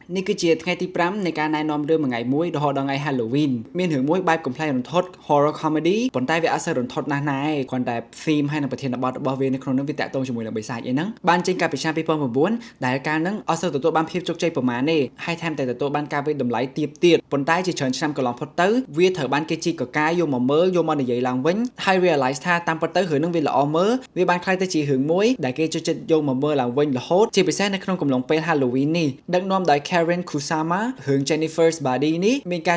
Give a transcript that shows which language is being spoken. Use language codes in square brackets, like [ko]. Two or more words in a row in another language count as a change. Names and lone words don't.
[km] នេះគឺជាថ្ងៃទី5នៃការណែនាំរឿងមួយថ្ងៃមួយរហូតដល់ថ្ងៃ Halloween មានរឿងមួយបែបកំ pl ែងរន្ធត់ [en] horror comedy [km] ប៉ុន្តែវាអត់សូវរន្ធត់ណាស់ណាឯងគ្រាន់តែ theme ហើយនឹងប្រធានបទរបស់វានៅក្នុងនោះវាតាក់ទងជាមួយនឹងបិសាចអីហ្នឹងបានចេញកាលពីឆ្នាំ2009ដែលកាលហ្នឹងអត់សូវទទួលបានភាពជោគជ័យប្រមាណទេហើយថែមទាំងទទួលបានការវិតម្លៃទាបទៀតប៉ុន្តែជាច្រើនឆ្នាំក ន្លងផុតទៅវាត្រូវបានគេជីកកកាយយកមកមើលយកមកនិយាយឡើងវិញហើយ realize ថាតាមពិតទៅរឿងហ្នឹងវាល្អមើលវាបានខ្លាយទៅជារឿងមួយដែលគេចូលចិត្តយកមកមើលឡើងវិញរហូតជាពិសេសនៅក្នុងកំឡុងពេល Halloween នេះដឹកនាំដោយ Karen Kusama រឿង Jennifer's Body នេះមានការ